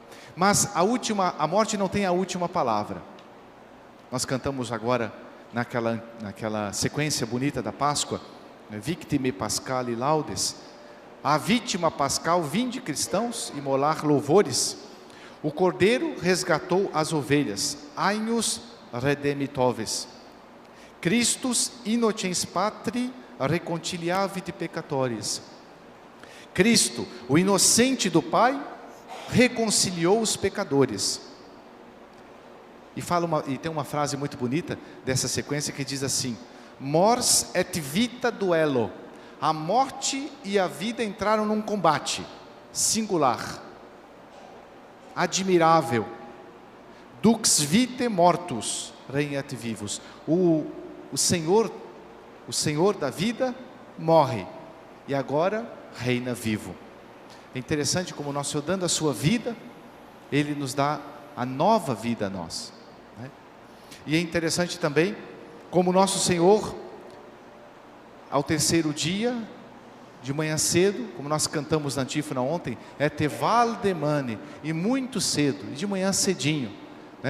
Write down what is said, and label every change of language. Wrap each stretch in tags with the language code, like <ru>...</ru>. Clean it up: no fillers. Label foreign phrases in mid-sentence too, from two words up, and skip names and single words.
<pt>Mas a morte não tem a última palavra. Nós cantamos agora naquela sequência bonita da Páscoa,</pt> <la>Victime Pascali Laudes,</la> <pt>a vítima pascal, vinde cristãos, imolar louvores. O Cordeiro resgatou as ovelhas,</pt> <la>Agnus redemitoves. Christus innocens patri reconciliavit peccatoris.</la> <pt>Cristo, o inocente do Pai, reconciliou os pecadores. E tem uma frase muito bonita dessa sequência que diz assim:</pt> <la>Mors et vita duello.</la> <pt>A morte e a vida entraram num combate singular, admirável.</pt> <la>Dux vitae mortus regnat vivus.</la> <pt>O Senhor da vida morre e agora reina vivo. É interessante como o nosso Senhor, dando a sua vida, Ele nos dá a nova vida a nós, né? E é interessante também como o nosso Senhor, ao terceiro dia, de manhã cedo, como nós cantamos na antífona ontem, é teval demane, e muito cedo, e de manhã cedinho, né?</pt>